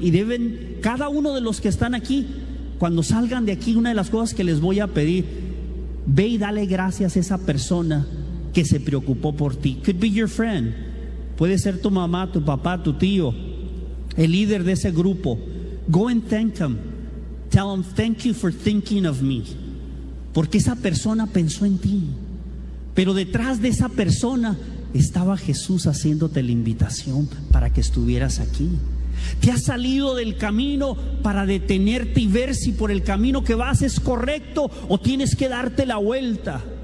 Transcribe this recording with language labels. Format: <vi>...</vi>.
<es>Y deben, cada uno de los que están aquí, cuando salgan de aquí, una de las cosas que les voy a pedir, ve y dale gracias a esa persona que se preocupó por ti.</es> <en>Could be your friend.</en> <es>Puede ser tu mamá, tu papá, tu tío, el líder de ese grupo.</es> <en>Go and thank him. Tell him, thank you for thinking of me.</en> <es>Porque esa persona pensó en ti. Pero detrás de esa persona estaba Jesús haciéndote la invitación para que estuvieras aquí. Te has salido del camino para detenerte y ver si por el camino que vas es correcto o tienes que darte la vuelta.</es>